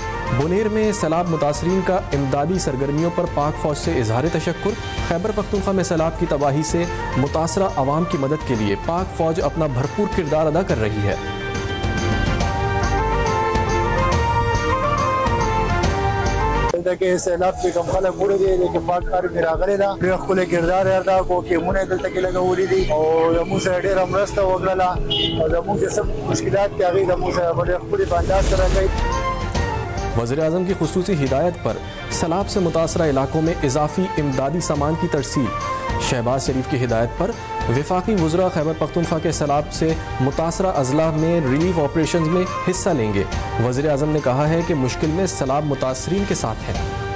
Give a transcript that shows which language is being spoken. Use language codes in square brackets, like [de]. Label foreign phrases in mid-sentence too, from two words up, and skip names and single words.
[ur] بونیر میں سیلاب متاثرین کا امدادی سرگرمیوں پر پاک فوج سے اظہار تشکر۔ خیبر پختونخوا میں سیلاب کی تباہی سے متاثرہ عوام کی مدد کے لیے پاک فوج اپنا بھرپور کردار ادا کر رہی ہے۔ [ps] کہ سیلاب کې کوم خلک وړي دي چې پاک کار کې راغلي دا ډېر ښکلی کردار ادا کو کې مونږ دلته کې لګولي دي او زموږ سره ډېره مرسته وکړله او زموږ چې سب مشکلات کې هغوی زموږ سره په ډېر ښکلي انداز سره کوي۔ [ur] وزیر اعظم کی خصوصی ہدایت پر سیلاب سے متاثرہ علاقوں میں اضافی امدادی سامان کی ترسیل۔ شہباز شریف کی ہدایت پر وفاقی وزراء خیبر پختونخوا کے سیلاب سے متاثرہ اضلاع میں ریلیف آپریشنز میں حصہ لیں گے۔ وزیر اعظم نے کہا ہے کہ مشکل میں سیلاب متاثرین کے ساتھ ہیں۔